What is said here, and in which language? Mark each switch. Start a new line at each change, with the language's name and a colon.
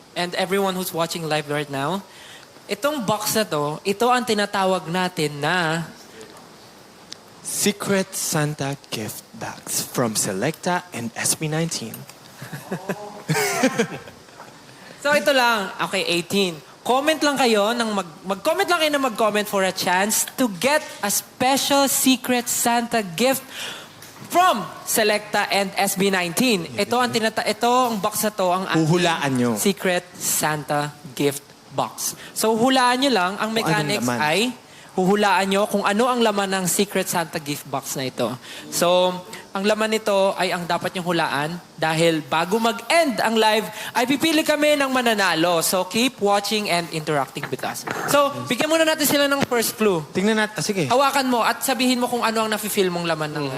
English: And everyone who's watching live right now.
Filipino: Itong box na to, ito ang tinatawag natin na...
English: Secret Santa gift bags from Selecta and SB19.
Filipino: So ito lang. Okay, 18. Comment lang kayo mag-comment lang kayo na mag-comment
English: for a chance to get a special Secret Santa gift from Selecta and SB19.
Filipino: Ito ang box na to ang ating Huhulaan nyo. Secret Santa gift box. So hulaan nyo lang, ang Kung anong
English: mechanics
Filipino: laman. ay huhulaan nyo kung ano ang laman ng Secret Santa gift box na ito. So, ang laman nito ay ang dapat nyong hulaan dahil bago mag-
English: end ang live,
Filipino: ay pipili kami ng mananalo.
English: So, keep watching and interacting with us.
Filipino: So, bigyan muna natin sila ng
English: first clue.
Filipino: Tingnan natin. Sige. Hawakan mo at sabihin mo kung ano ang nafe-feel mong laman ng